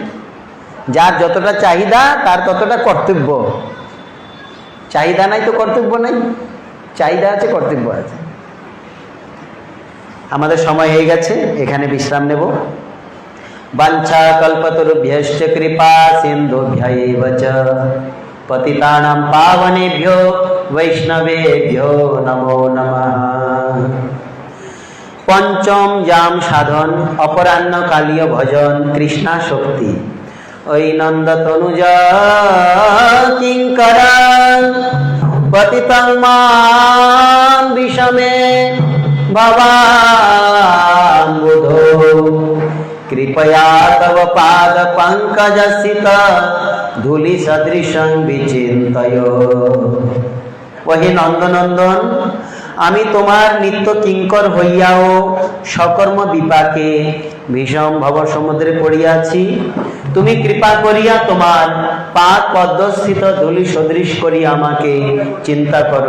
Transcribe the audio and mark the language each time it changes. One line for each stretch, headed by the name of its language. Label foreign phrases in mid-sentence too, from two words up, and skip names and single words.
Bangla: যার যতটা চাহিদা তার ততটা কর্তব্য। চাহিদা নাই তো কর্তব্য নাই, চাহিদা আছে কর্তব্য আছে। আমাদের সময় হয়ে গেছে, এখানে বিশ্রাম নেব।
Sanskrit: বাঞ্ছা কল্পতরুভ্যশ্চ কৃপা সিন্ধুভ্যৈব চ পতিতানাং পাবনেভ্যো বৈষ্ণবেভ্যো নমো নমঃ।
Bangla: পঞ্চম জাম সাধন অপরাহ্ন কালীয় ভজন কৃষ্ণা শক্তি।
Sanskrit: ওই নন্দ তনুজ কিঙ্করা পতিতং মাম বিষমে ভবাম্বুধো। कृपया तव पाद पंकज स्थित धूलि सदृशं विचिन्तय।
Bangla: ওহে নন্দনন্দন, আমি তোমার নিত্য কিঙ্কর হইয়াও সকর্ম বিপাকে ভীষণ ভব সমুদ্রে পড়িয়াছি। তুমি কৃপা করিয়া তোমার পাদ পদ্মস্থিত ধূলি সদৃশ করিয়া আমাকে চিন্তা করো।